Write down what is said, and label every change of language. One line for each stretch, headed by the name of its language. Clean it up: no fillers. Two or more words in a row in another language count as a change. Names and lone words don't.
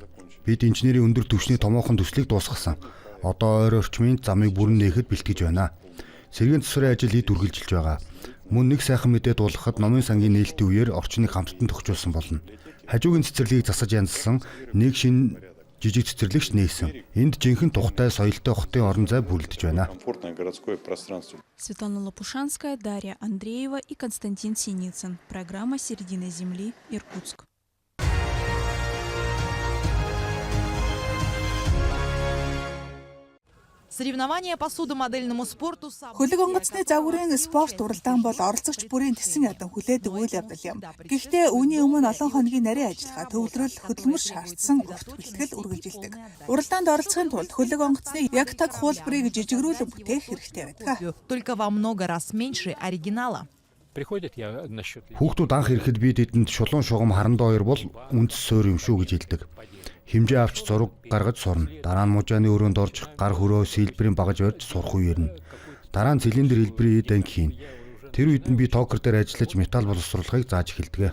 Mongolian: Бид инженерийн өндөр түвшний томоохон төслийг дуусгасан. Одоо ойр орчмын замыг бүрэн нээхэд бэлтгэж байна. Сэргийн засварын ажил эд үргэлжилж байгаа. Мөн нэг сайхан мэдээ дуулгахад номын сангийн нээлтийн үеэр орчныг хамттан тохижуулсан болно. Хажуугийн цэцэрлэгийг засаж янзлсан нэг шинэ жижиг цэцэрлэгч нээсэн. Энд жинхэнэ тухтай соёлтой хотын орон зай бүрэлдэж байна.
Russian: Светлана Лопушанская, Дарья Андреева и Константин Синицын. Программа «Середина земли», Иркутск. Соревнования по судомодельному спорту
Mongolian: Хөлөг онгоцны загварын спорт уралдаан бол оролцогч бүрийн тесэн ядан хүлээдэг үйл явдал юм. Гэхдээ үүний өмнө олон хоногийн нарийн ажиллагаа, төвлөрөл, хөдөлмөр шаардсан урт бэлтгэл үргэлжилдэг. Уралдаанд оролцохын тулд хөлөг онгоцны яг таг хуулбарыг жижигрүүлэн бүтээх хэрэгтэй байдаг.
Russian: только во много раз меньше оригинала.
Mongolian: Хүүхдүүд анх ирэхэд би тэдэнд шулуун шугам харандаа хоёр бол үндэс суур юм шүү гэж хэлдэг. Хэмжээ авч зураг гаргаж сурна. Дараа нь мужааны өрөөнд орж гар хөрөө сэлбэрийн багаж барьж сурах үе ирнэ. Дараа нь цилиндр хэлбэрийн эд анги хийн. Тэр үед нь би токер дээр ажиллаж металл боловсруулахыг зааж эхэлдэг.